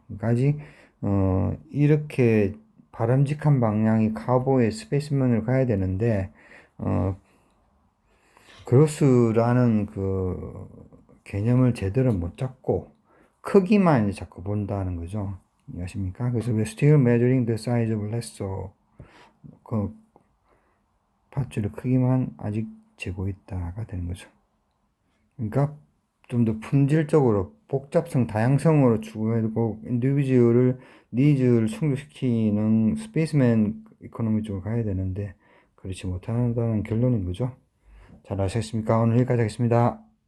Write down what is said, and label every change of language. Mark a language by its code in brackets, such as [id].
[ko] 그러니까 아직 이렇게 바람직한 방향이 카보의 스페이스맨을 가야 되는데 그로스라는 그 개념을 제대로 못 잡고 크기만 이제 자꾸 본다는 거죠. 이해하십니까? [en] 그래서 we're still measuring the size of lesser. [ko] 그 밧줄의 크기만 아직 재고 있다가 되는 거죠. 그러니까 좀 더 품질적으로 복잡성, 다양성으로 추구해고 인디비주얼을 니즈를 충족시키는 스페이스맨 이코노미 쪽으로 가야 되는데 그렇지 못한다는 결론인 거죠. 잘 아셨습니까? 오늘 여기까지 하겠습니다.